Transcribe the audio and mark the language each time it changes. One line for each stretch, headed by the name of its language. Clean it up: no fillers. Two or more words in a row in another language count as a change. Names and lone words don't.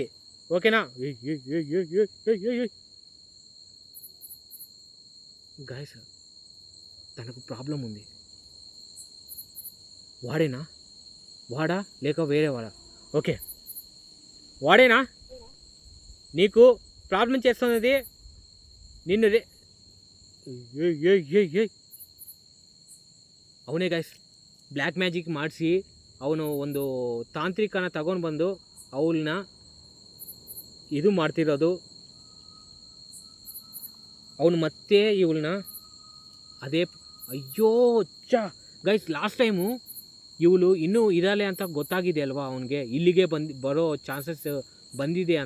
Telugu: ఓకేనా? గైస్, తనకు ప్రాబ్లం ఉంది. వాడా లేక వేరే వాడా? ఓకే, వాడేనా నీకు ప్రాబ్లం చేస్తున్నది?
Kannada: నిన్ను ಅವನೇ ಗೈಸ್
English: black magic
Kannada: ಮಾಡಿಸಿ ಅವನು ಒಂದು ತಾಂತ್ರಿಕನ ತಗೊಂಡು ಬಂದು ಅವಳನ್ನ ಇದು ಮಾಡ್ತಿರೋದು. ಅವನು ಮತ್ತೆ ಇವಳನ್ನ ಅದೇ ಅಯ್ಯೋ ಗೈಸ್,
English: last timu
Kannada: ಇವಳು ಇನ್ನೂ ಇರಲ್ಲ ಅಂತ ಗೊತ್ತಾಗಿದೆ ಅಲ್ವಾ ಅವನಿಗೆ, ಇಲ್ಲಿಗೆ ಬರೋ ಚಾನ್ಸಸ್ ಬಂದಿದೆ ಅಂತ.